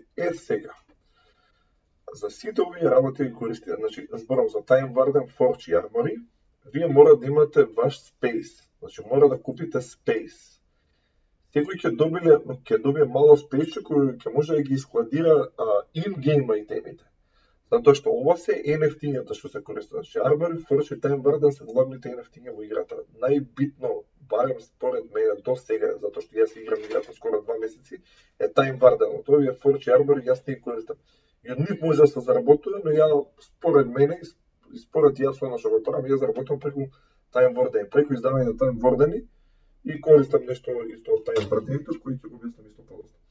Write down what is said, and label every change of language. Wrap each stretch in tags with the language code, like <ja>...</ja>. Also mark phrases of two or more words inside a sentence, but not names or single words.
<mk>Сега, за сите овие работи ги користите, значи, зборам за Time Warden, Forge и Armory, вие мора да имате ваш space, значи мора да купите space. Секој ќе добие мало space кој ќе може да ги складира in-game ајтемите. Затоа што ова се NFT-њата што се користат. Значи, Armory, Forge и Time Warden се главните NFT-ња во играта. Најбитно, барем според мене до сега, затоа што јас играм играта скоро 2 месеци, е Time Warden. Овие Forge и Armory јас не ги користам. И од нив може да се заработува, но ја според мене и според јас оно што го правам, ја заработувам преку Time Warden, преку издавање на Time Warden и користам нешто исто од Time Warden, кој ќе го објаснам исто подоцна.</mk>